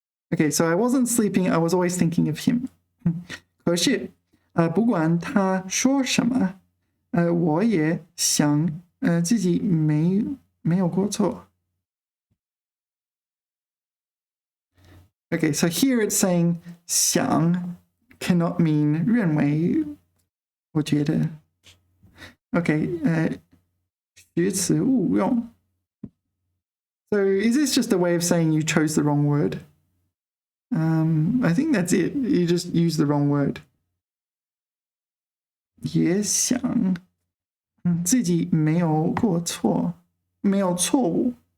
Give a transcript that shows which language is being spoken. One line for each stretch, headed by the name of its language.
English: Okay, so I wasn't sleeping. I was always thinking of him.
Chinese: 可是不管他说什么，我也想自己没有过错。
English: Okay, so here it's saying 想 cannot mean
Chinese: 认为，我觉得。
English: Okay,
Chinese: 学词误用。
English: So is this just a way of saying you chose the wrong word? I think that's it. You just use the wrong word.
Chinese: 也想自己没有过错，没有错误。